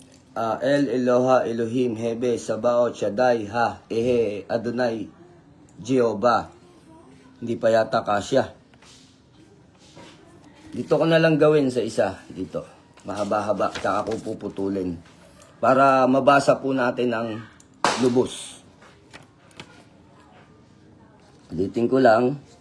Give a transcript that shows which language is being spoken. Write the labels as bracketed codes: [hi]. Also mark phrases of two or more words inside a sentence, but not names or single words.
[tl] El, Eloha, Elohim, Hebe, Sabaoth, Shaddai, Ha, Ehe, Adonai, Jehovah. Hindi pa yata kasya. Dito ko na lang gawin sa isa. Dito. Mahaba-haba. Tsaka ko puputulin. Para mabasa po natin ang lubos. Ulitin ko lang.